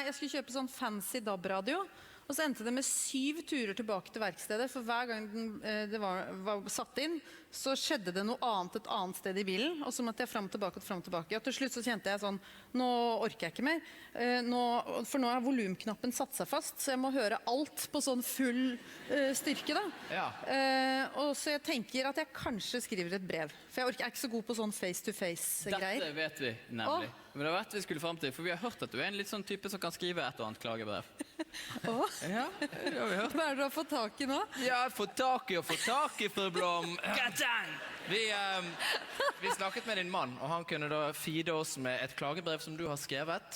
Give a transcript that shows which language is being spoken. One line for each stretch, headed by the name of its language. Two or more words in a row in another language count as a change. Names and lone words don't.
Norwegian: jeg skulle kjøpe sånn fancy DAB-radio, og så endte det med 7 turer tilbake til verkstedet, for hver gang det var satt inn, så skjedde det noe annet et annet sted i bilen, og så måtte jeg frem og tilbake. Og til slutt så kjente jeg sånn, nå orker jeg ikke mer, for nå har volumknappen satt seg fast, så jeg må høre alt på sånn full styrke da. Ja. Og så jeg tenker at jeg kanskje skriver et brev, for jeg er ikke så god på sånn face-to-face-greier. Dette vet vi nemlig. Men det var dette vi skulle frem til, for vi har hørt at du er en litt sånn type som kan skrive et og annet klagebrev. Ja, det har vi hørt. Hva er det du har fått tak i nå? Ja, få tak i, fru Blom. Vi snakket med din mann, og han kunne da feede oss med et klagebrev som du har skrevet.